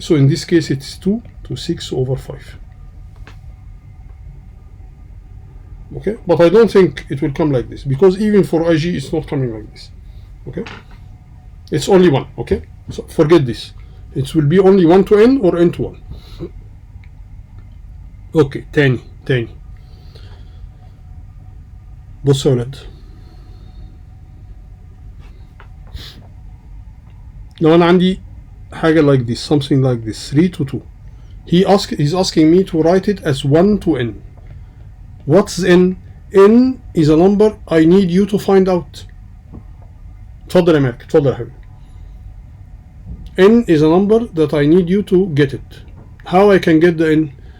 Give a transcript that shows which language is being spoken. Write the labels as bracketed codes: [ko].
[en] So in this case, it's 2 to 6 over 5. Okay? But I don't think it will come like this, because even for IG, it's not coming like this. Okay? It's only 1. Okay? So forget this. It will be only 1 to n or n to 1. [ar] اوكي تاني بصوا يا ولاد، لو انا عندي [en] حاجة like this, something like this, 3 to 2. He's asking me to write it as 1 to n. What's n? n is a number I need you to find out. [ar] اتفضل يا مالك، اتفضل يا حبيبي. [en] n is a number that I need you to get it. How I can get the n?